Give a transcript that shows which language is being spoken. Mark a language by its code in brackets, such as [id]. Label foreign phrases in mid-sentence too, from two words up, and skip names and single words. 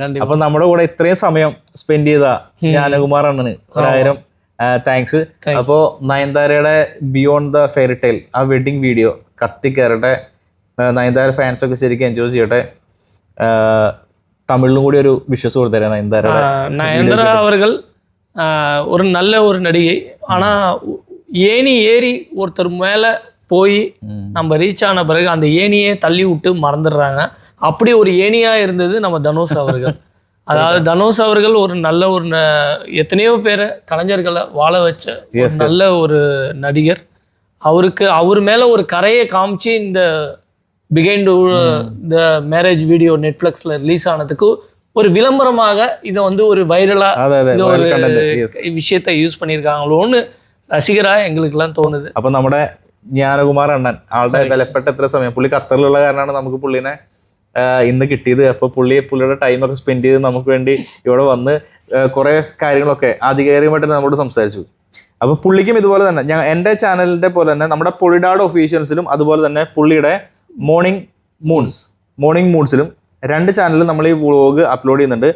[ml] അപ്പൊ നമ്മുടെ കൂടെ ഇത്രയും സമയം സ്പെൻഡ് ചെയ്ത ജ്ഞാനകുമാർ അണ്ണന് 1000 താങ്ക്സ്. അപ്പോ നയൻതാരയുടെ ബിയോണ്ട് ദ ഫെയറി ടെയിൽ ആ [en] wedding video [ml] കത്തിക്കയറട്ടെ. നയൻതാര ഫാൻസ് ഒക്കെ ശരിക്കും എൻജോയ് ചെയ്യട്ടെ. തമിഴിലും കൂടി ഒരു വിശ്വസ് കൊടുത്തരാം [ta] நயன்தாரா அவர்கள் ஒரு நல்ல ஒரு நடிகை. ஆனா ஏணி ஏறி ஒருத்தர் மேல போய் நம்ம ரீச் ஆன பிறகு அந்த ஏணியே தள்ளி விட்டு மறந்துடுறாங்க. அப்படி ஒரு ஏணியா இருந்தது நம்ம தனுஷ் அவர்கள். அதாவது தனுஷ் அவர்கள் ஒரு நல்ல எத்தனையோ பேரை கலைஞர்களை வாழ வச்ச நல்ல ஒரு நடிகர். அவர் மேல ஒரு கரையை காமிச்சு இந்த பிகைண்ட் த மேரேஜ் வீடியோ நெட்ஃப்ளிக்ஸ்ல ரிலீஸ் ஆனதுக்கு ஒரு விளம்பரமாக இதை ஒரு வைரலா ஒரு விஷயத்தை யூஸ் பண்ணியிருக்காங்களோன்னு ரசிகரா எங்களுக்கெல்லாம் தோணுது. [ml] അപ്പൊ നമ്മുടെ ജ്ഞാനകുമാർ അണ്ണൻ ആളുടെ വിലപ്പെട്ട എത്ര സമയം, പുള്ളി ഖത്തറിലുള്ള കാരണമാണ് നമുക്ക് പുള്ളിനെ ഇന്ന് കിട്ടിയത്. അപ്പോൾ പുള്ളിയുടെ ടൈമൊക്കെ സ്പെൻഡ് ചെയ്ത് നമുക്ക് വേണ്ടി ഇവിടെ വന്ന് കുറേ കാര്യങ്ങളൊക്കെ ആധികാരികമായിട്ട് നമ്മോട് സംസാരിച്ചു. അപ്പോൾ പുള്ളിക്കും ഇതുപോലെ തന്നെ എൻ്റെ ചാനലിൻ്റെ പോലെ തന്നെ നമ്മുടെ പൊളിഡാഡ് ഒഫീഷ്യൽസിലും അതുപോലെ തന്നെ പുള്ളിയുടെ മോർണിംഗ് മൂൺസിലും 2 ചാനലിലും നമ്മൾ ഈ [en] vlog upload [ml] ചെയ്യുന്നുണ്ട്.